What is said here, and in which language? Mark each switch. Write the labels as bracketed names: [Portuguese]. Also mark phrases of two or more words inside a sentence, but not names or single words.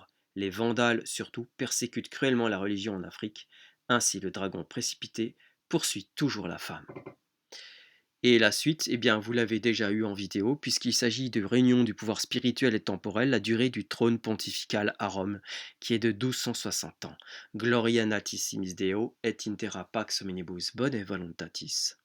[French] Les Vandales, surtout, persécutent cruellement la religion en Afrique. Ainsi, le dragon précipité poursuit toujours la femme. Et la suite, eh bien, vous l'avez déjà eu en vidéo, puisqu'il s'agit de réunion du pouvoir spirituel et temporel, la durée du trône pontifical à Rome, qui est de 1260 ans. [Latin] Gloria natissimis Deo et intera pax hominibus bone voluntatis.